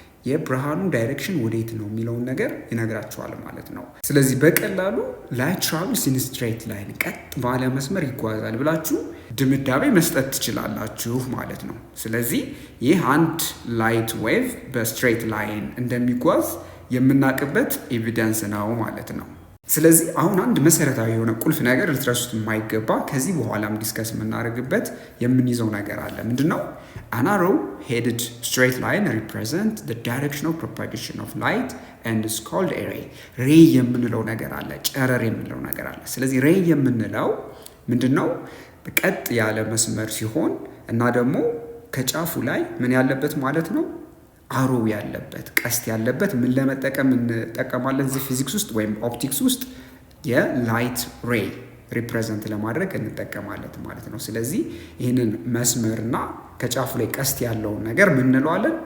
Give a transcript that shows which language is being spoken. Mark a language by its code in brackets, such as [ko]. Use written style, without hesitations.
[am] የብርሃኑ ዳይሬክሽን ወዴት ነው የሚለውን ነገር ይነግራችኋል ማለት ነው። ስለዚህ በቀላሉ ላይት ትራቭልስ ኢን ስትሬት ላይን ቀጥ ባለ መስመር ይጓዛል ብላችሁ ድምዳሜ መስጠት ትችላላችሁ ማለት ነው። ስለዚህ ይህ አንድ ላይት ዌቭ በስትሬት ላይን እንደሚጓዝ የምናውቅበት ኤቪደንስ ነው ማለት ነው። ስለዚህ አሁን አንድ መሰረታዊ የሆነ ቁልፍ ነገር ልትረሱት የማይገባ ከዚህ በኋላም ዲስከስ የምናደርግበት የምንይዘው ነገር አለ። ምንድነው? [en] an arrow headed straight line represent the direction of propagation of light and is called a ray. [am] ሬይ የምንለው ነገር አለ፣ ጨረር የምንለው ነገር አለ። ስለዚህ ሬይ የምንለው ምንድነው? ቀጥ ያለ መስመር ሲሆን እና ደግሞ ከጫፉ ላይ ምን ያለበት ማለት ነው? አሮ ያለበት ቀስት ያለበት ምን ለመጠቀም እንጠቀማለን? እዚህ ፊዚክስ ውስጥ ወይም ኦፕቲክስ ውስጥ የላይት ሬይ ሪፕሬዘንት ለማድረግ እንጠቀማለን ማለት ነው። ስለዚህ ይህንን መስመርና ከጫፉ ላይ ቀስት ያለውን ነገር ምን እንለዋለን?